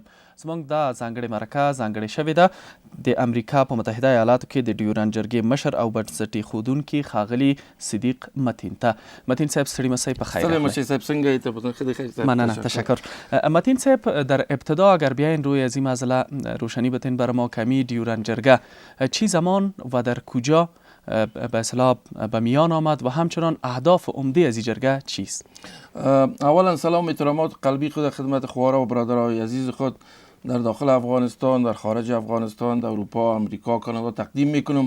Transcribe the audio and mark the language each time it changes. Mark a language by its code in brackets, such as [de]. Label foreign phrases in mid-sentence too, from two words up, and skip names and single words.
[ps] زموږ دا ځانګړې مرکه ځانګړې شوې ده د امریکا په متحده ایالاتو کې د ډیورنډ جرګې مشر او بنسټ ایښودونکي ښاغلي صدیق متین ته. متین صاحب ستړي مسئ په خیر. سلام مشی صاحب څنګه ایت؟ مننه تشکر. [fa] متین صاحب در ابتدا اگر بیاین روی از این مسئله روشنی بتین بر ما کمی ډیورنډ جرګه چی زمان و در کجا به اصطلاح به میان آمد و همچنان اهداف عمده از این جرگه چیست؟ اولا سلام و احترامات قلبی خود خدمت خوارا و برادرای عزیز خود در داخل افغانستان، در خارج افغانستان، در اروپا، امریکا، کانادا تقدیم میکنم.